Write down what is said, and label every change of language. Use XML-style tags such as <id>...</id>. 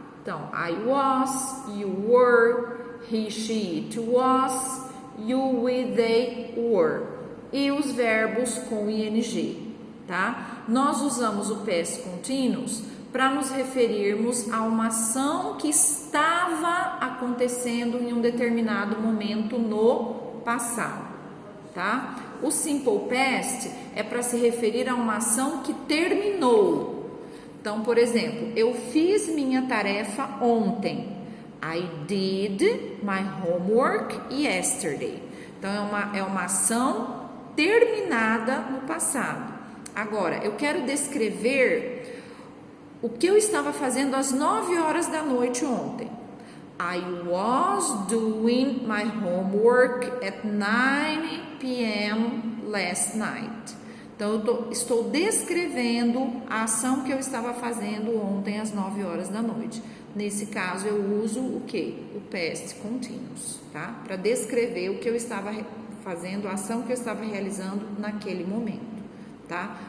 <en>Então, I was, you were, he, she, it was, you, we, they, were.</en> <pt>E os verbos com ing, tá? Nós usamos o past continuous para nos referirmos a uma ação que estava acontecendo em um determinado momento no passado, tá? O simple past é para se referir a uma ação que terminou. Então, por exemplo, eu fiz minha tarefa ontem.</pt> <en>I did my homework yesterday.</en> <pt>Então, é uma ação terminada no passado. Agora, eu quero descrever o que eu estava fazendo às 9 horas da noite ontem.</pt> <en>I was doing my homework at 9 p.m. last night.</en> <pt>Então, eu estou descrevendo a ação que eu estava fazendo ontem às 9 horas da noite. Nesse caso, eu uso o quê? O past continuous, tá? Para descrever o que eu estava fazendo, a ação que eu estava realizando naquele momento, tá?</pt>